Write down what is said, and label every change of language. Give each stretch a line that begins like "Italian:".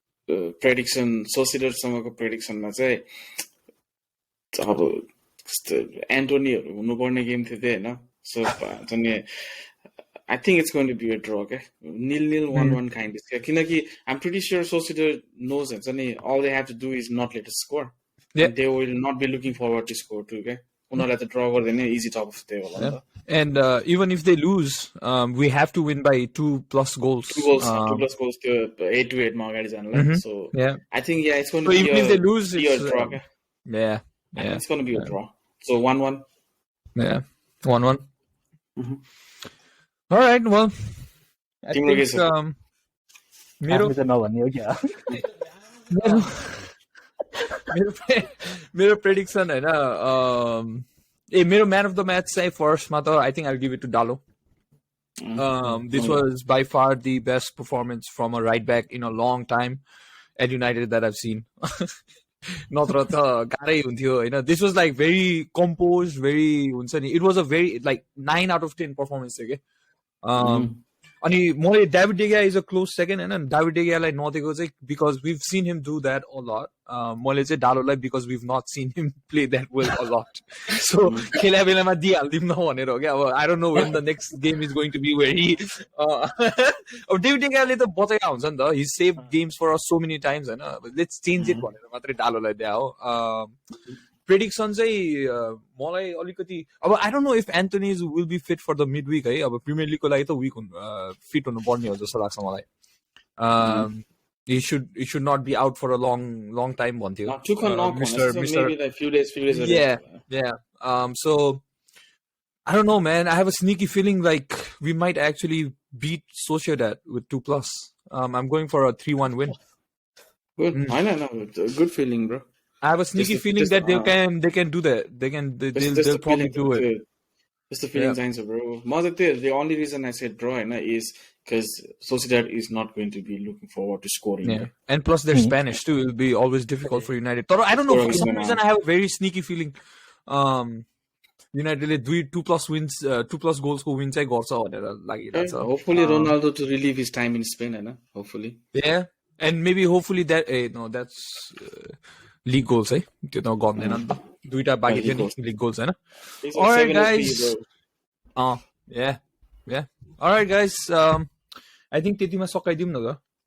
Nepali: Prediction सोसिडरसँगको प्रेडिक्सनमा चाहिँ अब एन्टोनीहरू हुनुपर्ने गेम थियो त्यही होइन
English: so I think it's going to be a draw क्या 0-1 kind क्या किनकि I am pretty sure Sociedad knows हुन्छ नि all they have to do is not let score they will not be looking forward to score two क्या उनीहरूलाई त draw गरिदिने easy top of त्यही होला नि त and even if they lose we have to win by 2+ goals
Nepali: त्यो 8-8 मा अगाडि जानलाई
English: so I think it's going to be even if they lose it's a draw it's going to be a draw so 1-1 1-1 all right well I think मेरो prediction होइन मेरो man of the match चाहिँ फर्स्टमा त I think I give it to Dalot This was by far the best performance from a right back in a long time at United that I've seen.
Nepali: Natra ta garai huन्थ्यो हैन.
English: This was like very composed, very हुन्छ नि. It was a very like 9 out of 10 performance थियो के. अनि मैले David De Gea is a close second हैन. David De Gea लाई नदिएको चाहिँ because we've seen him do that a lot. मैले चाहिँ डालोलाई because we've not seen him play that well a lot.
Nepali: So खेला बेलामा दिइहाल्दिम न भनेर हो क्या.
English: अब I don't know when the next game is going to be where he अब David De Gea ले त बचाइरा हुन्छ नि त. He saved games for us so many times हैन. Let's change it भनेर मात्रै डालोलाई दिया हो. Prediction चाहिँ मलाई अलिकति अब I don't know if Anthony will be fit for the midweek है.
Nepali: अब प्रिमियर लिगको लागि त विक फिट हुनु पर्ने हो जस्तो लाग्छ मलाई.
English: He should not be out for a long time भन्थ्यो. Maybe like few days. Yeah. So I don't know, man. I have a sneaky feeling like we might actually beat Sociedad with 2+. I'm going for a 3-1 win. Good. I know. It's a good feeling, bro. I have a sneaky feeling that they can do that. They'll probably do it. Just the feeling signs, bro. The only reason I said draw is because Sociedad is not going to be looking forward to scoring. Yeah. And plus they're Spanish too. It'll be always difficult for United. I don't know, for some reason I have a very sneaky feeling United 2+ wins, 2+ goals
Nepali: ko win chai garcha bhanera lagiरहेछ.
English: Hopefully Ronaldo to relieve his time in Spain, हैन? Hopefully. Yeah. And maybe hopefully that that's league goals है.
Nepali: त्यो त गर्दैन नि त. दुईटा बाकी थियो नि league goals हैन.
English: Alright guys. Yeah. Alright guys. I think
Nepali: त्यतिमा सकाइदिउँ न त.